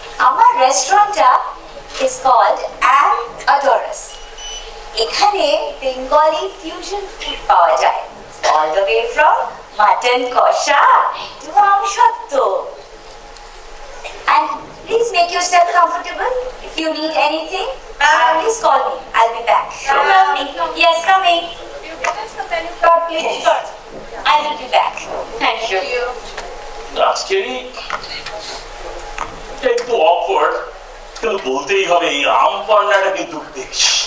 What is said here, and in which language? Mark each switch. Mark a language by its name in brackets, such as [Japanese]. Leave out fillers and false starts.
[Bangla] আমার রেস্টুরেন্টটা [English] is called [Bangla] Amadorus. এখানে বেঙ্গলি ফিউশন ফুড পাওয়া যায়, [English] all the way from [Bangla] mutton কষা to আমসত্ত্ব. [English] And please make yourself comfortable. If you need anything, please call me. I'll be back. Coming. Yes, coming. You get us the menu card, please. I will be back. Thank you. [Bangla] আজকেরই এটা একটু awkward, কিন্তু বলতেই হবে এই আম পান্নাটা কিন্তু বেশ।